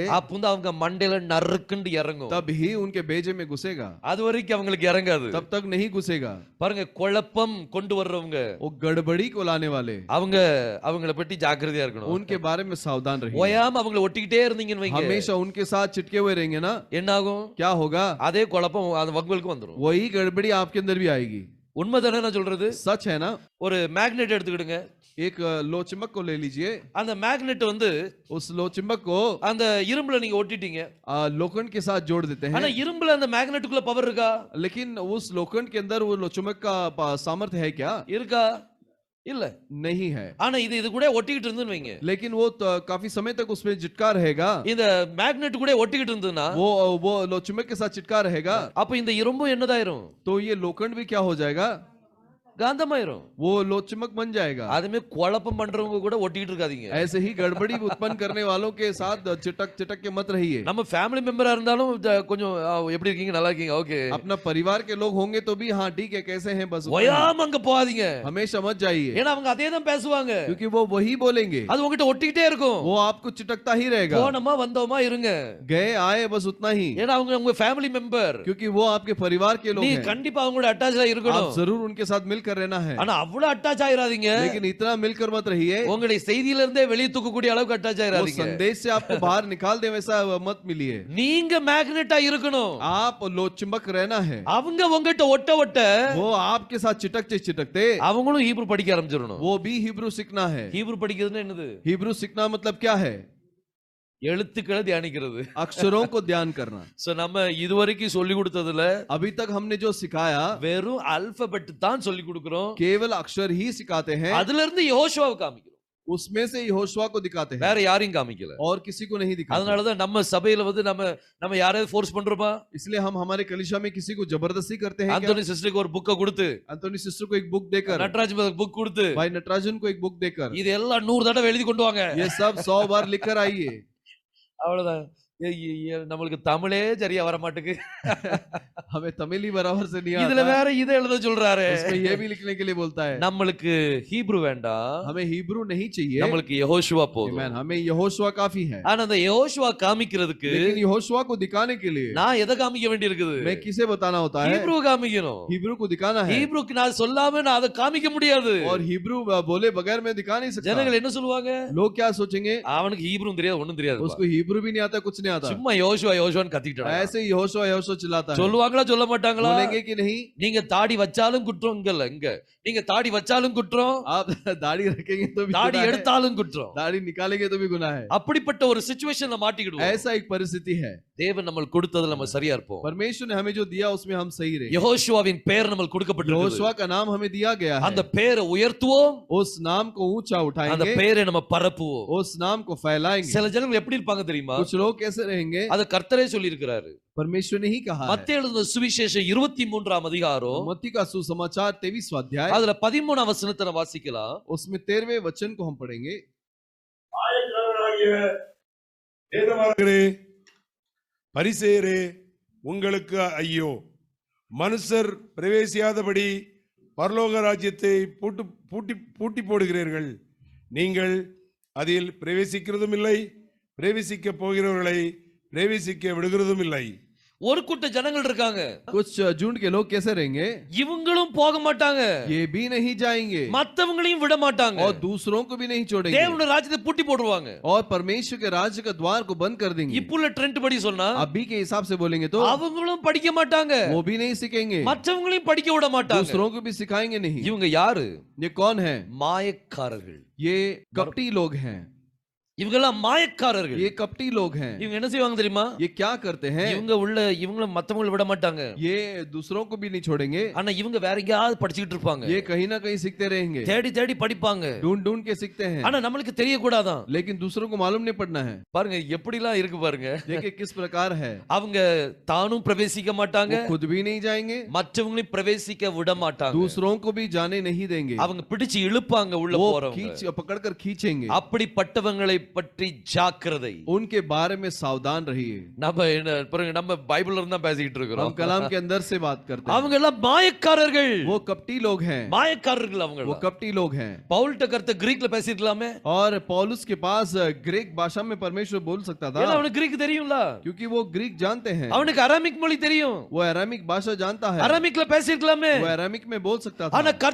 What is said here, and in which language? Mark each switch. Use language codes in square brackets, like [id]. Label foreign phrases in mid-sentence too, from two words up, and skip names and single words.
[ta] அப்ப வந்து அவங்க மண்டையில நறுக்குண்டு இறங்கும், [hi] तब ही उनके बेजे में घुसेगा, [ta] அது வரைக்கும் அவங்களுக்கு இறங்காது. [hi] तब तक नहीं घुसेगा। [ta] பாருங்க பாருங்க குழப்பம் கொண்டு வர்றவங்க [hi] वो गड़बड़ी को लाने वाले, [ta] அவங்கள பத்தி ஜாக்கிரதையா இருக்கணும். [hi] उनके बारे में सावधान रहिए। [ta] ஓயாம அவங்கள ஒட்டிக்கிட்டே இருந்தீங்கன்னு வைங்க, [hi] हमेशा उनके साथ चिटके हुए रहेंगे ना, [ta] என்ன ஆகும்? [hi] क्या होगा? [ta] அதே குழப்பம் அந்த வங்களுக்கு வந்துரும். [hi] वही गड़बड़ी आपके अंदर भी आएगी। [ta] உண்மைதானே நான் சொல்றது? [hi] सच है ना? [ta] ஒரு மேக்னெட் எடுத்துக்கிடுங்க. [hi] एक लो चिमक को ले लीजिए। [ta] அந்த மேக்னெட் வந்து [hi] उस लो चिमक को [ta] அந்த இரும்புல நீங்க ஒட்டிட்டீங்க. [hi] लोखंड के साथ जोड़ देते [ta] ஆனா [hi] हैं, [ta] இரும்புல அந்த மேக்னெட்டுக்குள்ள பவர் இருக்கா? [hi] लेकिन उस लोखंड के अंदर वो लो चिमक का सामर्थ्य है क्या? [ta] இருக்கா? இல்ல. [hi] नहीं है। [ta] ஆனா இது கூட ஒட்டிக்கிட்டு இருந்துன்னு வைங்க, [hi] लेकिन वो काफी समय तक उसमें चिटका रहेगा। [ta] இந்த மேக்னெட் கூட ஒட்டிக்கிட்டு இருந்ததுன்னா [hi] वो लो चिमक के साथ चिटका रहेगा, [ta] அப்ப இந்த இரும்பு என்னதாயிரும்? [hi] तो ये लोखंड भी क्या हो जाएगा? [ta] காந்தமாயிரும். [hi] वो लो चिमक बन जाएगा। [ta] அதுமே குழப்பம் பண்றவங்க கூட ஒட்டிக்கிட்டு இருக்காதீங்க. [hi] ऐसे ही गड़बड़ी उत्पन्न करने वालों के साथ चिटक चिटक के मत रहिए। [ta] நம்ம [en] family member [ta] இருந்தாலும் கொஞ்சம் எப்படி இருக்கீங்க, நல்லா இருக்கீங்க, ஓகே. [hi] अपना परिवार के लोग होंगे तो भी हाँ ठीक है, कैसे हैं, बस उतना ही। [ta] ஓயாம அங்க போகாதீங்க, [hi] हमेशा मत जाइए, [ta] ஏன்னா அவங்க அதே தான் பேசுவாங்க. [hi] क्योंकि वो वही बोलेंगे, [ta] அது உங்ககிட்ட ஒட்டிக்கிட்டே இருக்கும். [hi] वो आपको चिटकता ही रहेगा। [ta] போனோமா வந்தோமா இருங்க, [hi] गए आए बस उतना ही, [ta] ஏன்னா அவங்க உங்க [en] family member. [hi] क्योंकि वो आपके परिवार के लोग [ta] நீ [hi] हैं। [ta] கண்டிப்பா அவங்களோட அட்டாச்சா [hi] आप [ta] இருக்கணும். [hi] जरूर उनके साथ मिलकर रहना है, [ta] ஆனா அவ்வளவு அட்டாச் ஆயிராதீங்க. [hi] लेकिन इतना मिलकर मत रहिए, [ta] உங்களுடைய செய்தியில இருந்தே வெளிய தூக்கக்கூடிய அளவுக்கு அட்டாச் [hi] वो [ta] ஆயிராதீங்க. [hi] संदेश से आपको बाहर निकाल दे वैसा मत मिलिए। [ta] நீங்க மேக்னெட்டா இருக்கணும். [hi] आप लो चिमक रहना है, [ta] அவங்க உங்ககிட்ட ஒட்ட ஒட்ட [hi] वो आपके साथ चिटकते चिटकते [ta] அவங்களும் ஹீப்ரு படிக்க ஆரம்பிச்சிடணும். [hi] वो भी हिब्रू सीखना है। [ta] ஹீப்ரு படிக்கிறதுன்னா என்னது? [hi] हिब्रू सीखना मतलब क्या है? [ta] எழுத்துக்களை தியானிக்கிறது. [hi] अक्षरों को ध्यान करना। [ta] சோ நம்ம இதுவரைக்கும் சொல்லி கொடுத்ததுல [hi] अभी तक हमने जो सिखाया [ta] வெறும் ஆல்பபெட் தான் சொல்லி கொடுக்கிறோம். [hi] केवल अक्षर ही सिखाते हैं, [ta] அதுல இருந்து யோசுவாவை காமிக்கிறோம், [hi] उसमें से यहोशुआ को दिखाते हैं, [ta] வேற யாரையும் காமிக்கல. [hi] और किसी को नहीं दिखाते। [ta] அதனாலதான் நம்ம சபையில வந்து நம்ம யாரையாவது ஃபோர்ஸ் பண்றோமா? [hi] इसलिए हम हमारे कलीसिया में किसी को जबरदस्ती करते हैं क्या? [ta] ஆந்தோனி சிஸ்டருக்கு ஒரு புக்க கொடுத்து, [hi] अंतोनी सिस्टर को एक बुक देकर, [ta] நட்ராஜ் புக் கொடுத்து, [hi] भाई नटराजन को एक बुक देकर, [ta] இது எல்லாம் 100 தடவை எழுதி கொண்டு வாங்க, [hi] ये सब 100 बार लिखकर आइए। [ta] அவ்வளவுதான். நம்மளுக்கு தமிழே சரியா வர மாட்டுக்கு, [hi] हमें तमिल ही बराबर से नहीं [ta] இதுல [hi] आता, [ta] வேற இதை எழுத சொல்றாரு. [hi] उसमें ये भी लिखने के लिए बोलता है। [ta] நம்மளுக்கு ஹீப்ரு வேண்டாம், [hi] हमें हिब्रू नहीं चाहिए, [ta] நம்மளுக்கு யெகோஷுவா போதும். [hi] आमीन, हमें यहोशुआ काफी है। [ta] ஆனா அந்த யெகோஷுவா காமிக்கிறதுக்கு [hi] लेकिन यहोशुआ को दिखाने के लिए [ta] நான் எதை காமிக்க வேண்டியிருக்குது? [hi] मैं किसे बताना होता है? [ta] ஹீப்ரு காமிக்கணும். [hi] हिब्रू को दिखाना है, [ta] ஹீப்ருக்கு நான் சொல்லாம நான் அதை காமிக்க முடியாது. [hi] और हिब्रू बोले बगैर मैं दिखा नहीं सकता। [ta] ஜனங்கள் என்ன சொல்லுவாங்க? [hi] लोग क्या सोचेंगे? [ta] அவனுக்கு ஹீப்ரும் தெரியாது, ஒண்ணும் தெரியாது, [hi] उसको हिब्रू भी नहीं आता, कुछ नहीं आता, [ta] சும்மா யோசுவான்னு கத்திட்டு [hi] ऐसे यहोशुआ यहोशुआ चिल्लाता है। [ta] சொல்லுவாங்களா சொல்ல மாட்டாங்களா? [hi] बोलेंगे कि नहीं? [ta] நீங்க தாடி வச்சாலும் குற்றம், இங்க நீங்க தாடி வச்சாலும் குற்றம், [hi] आप दाढ़ी रखेंगे तो भी [ta] தாடி [hi] गुनाह है, [ta] எடுத்தாலும் குற்றம். [hi] दाढ़ी निकालेंगे तो भी गुनाह है। [ta] அப்படிப்பட்ட ஒரு சிச்சுவேஷன்ல மாட்டிக்கிடுவோம். [hi] ऐसा एक परिस्थिति है। [ta] தேவன் நம்மளுக்கு கொடுத்ததுல நம்ம சரியா இருப்போம். [hi] परमेश्वर ने हमें जो दिया उसमें हम सही रहे। [ta] யெகோஷுவாவின் பெயர் நமக்கு கொடுக்கப்பட்டிருக்கு. [hi] यहोशुआ का नाम हमें दिया गया है, [ta] அந்த பெயரை உயர்த்துவோம், [hi] उस नाम को ऊंचा [ta] அந்த [hi] उठाएंगे, [ta] பெயரை நம்ம பரப்புவோம். [hi] उस नाम को फैलाएंगे। [ta] சில ஜனங்கள் எப்படி இருப்பாங்க தெரியுமா? [hi] कुछ लोग कैसे रहेंगे? [ta] அது கர்த்தரே சொல்லி இருக்கிறாரு. [hi] परमेश्वर ने ही कहा है। [ta] மத்தேயு எழுதின சுவிசேஷம் 23ஆம் அதிகாரம் [hi] मत्ती का सुसमाचार 23वां अध्याय, [ta] அதுல 13ஆம் வசனத்தை நம்ம வாசிக்கலாம். [hi] उसमें 13वें वचन को हम पढ़ेंगे। [ta] ஆயக்காரராகிய வேதபாரகரே, பரிசேயரே, உங்களுக்கு ஐயோ! மனுஷர் பிரவேசியாதபடி பரலோக ராஜ்யத்தை பூட்டி போடுகிறீர்கள். நீங்கள் அதில் பிரவேசிக்கிறதும் இல்லை, பிரவேசிக்க போகிறவர்களை பிரவேசிக்க விடுகிறதும் இல்லை. ஒரு கூட்ட ஜனங்கள் இருக்காங்க, [hi] कुछ झुंड के लोग कैसे रहेंगे? [ta] இவங்களும் போக மாட்டாங்க, [hi] ये भी नहीं जाएंगे, [ta] மத்தவங்களையும் விட மாட்டாங்க, [hi] और दूसरों को भी नहीं छोड़ेंगे, [ta] தேவனுடைய ராஜ்யத்தை பூட்டி போடுவாங்க. [hi] और परमेश्वर के राज्य का द्वार को बंद कर देंगे। [ta] இப்புள்ள ட்ரெண்ட் படி சொன்னா [hi] अभी के हिसाब से बोलेंगे तो [ta] அவங்களும் படிக்க மாட்டாங்க, [hi] वो भी नहीं सीखेंगे, [ta] மற்றவங்களையும் படிக்க விட மாட்டாங்க. [hi] दूसरों को भी सिखाएंगे नहीं। [ta] இவங்க யாரு? [hi] ये कौन है? [ta] மாயக்காரர்கள். [hi] ये कपटी लोग हैं, [ta] இவங்கெல்லாம் மாயக்காரர்கள். [hi] ये कपटी लोग हैं। [ta] இவங்க என்ன செய்வாங்க தெரியுமா? [hi] ये क्या करते हैं? [ta] இவங்களும் மத்தவங்களை விட மாட்டாங்க, [hi] ये दूसरों को भी नहीं छोड़ेंगे, [ta] ஆனா இவங்க வேற எங்கயாவது படிச்சுக்கிட்டு இருப்பாங்க, [hi] ये कहीं ना कहीं सीखते रहेंगे, [ta] தேடி தேடி படிப்பாங்க, [hi] ढूंढ ढूंढ के सीखते हैं, [ta] ஆனா நம்மளுக்கு தெரியக்கூடாதான். [hi] लेकिन दूसरों को मालूम नहीं पड़ना है। [ta] பாருங்க எப்படிலாம் இருக்கு பாருங்க. [hi] देखिए किस प्रकार है। [ta] அவங்க தானும் பிரவேசிக்க மாட்டாங்க, [hi] वो खुद भी नहीं जाएंगे, [ta] மற்றவங்களையும் பிரவேசிக்க விட மாட்டாங்க, [hi] दूसरों को भी जाने नहीं देंगे, [ta] அவங்க பிடிச்சு இழுப்பாங்க உள்ள [hi] वो [ta] போறவங்க. [hi] पकड़कर खींचेंगे। [ta] அப்படிப்பட்டவங்களை பற்றி ஜாக்கிரதை. [hi] उनके बारे में सावधान रहिए। [ta] நம்ம பைபிள்ல இருந்தா பேசிக்கிட்டு [hi] हम [ta] இருக்கிறோம். [hi] कलाम के अंदर से बात करते हैं। [ta] அவங்க எல்லாம் மாயக்காரர்கள், [hi] वो कपटी लोग हैं, [ta] மாயக்காரர்கள் அவங்க. [hi] वो कपटी लोग हैं। [ta] பவுல்ட்ட கர்த்த கிரீக்ல பேசிருக்கலாமே, [hi] और पौलुस के पास ग्रीक भाषा में परमेश्वर बोल सकता [ta] ஏன்னா [hi] था, [ta] அவனுக்கு கிரீக் தெரியும்ல, [hi] क्योंकि वो ग्रीक जानते हैं, [ta] அவனுக்கு அராமிக் மொழி தெரியும், [hi] वो अरामिक भाषा जानता है, [ta] அராமிக்ல பேசிருக்கலாமே. [hi] वो अरामिक में बोल सकता [ta] ஆனா [hi] था।